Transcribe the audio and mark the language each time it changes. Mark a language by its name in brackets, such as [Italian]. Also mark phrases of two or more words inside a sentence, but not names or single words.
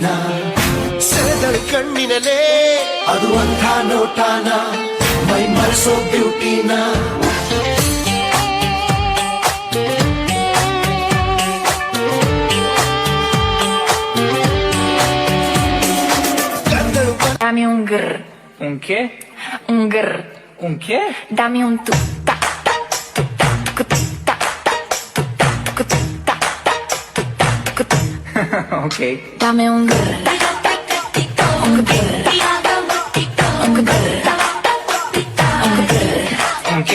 [Kannada] ಸೆಳೆದಳು ಕಣ್ಣಿನಲೇ ಅದು ಅಂಥ ನೋಟಾನ, ಮೈ ಮರೆಸೋ ಬ್ಯೂಟಿನ. [Spanish] Dame un grr. Un qué? Un grr. Un qué? Dame un tu ta ta tu ta tu ta ta tu ta ta tu ta. Ok. Dame un grr. Un grr. Un grr. Un grr. Un qué?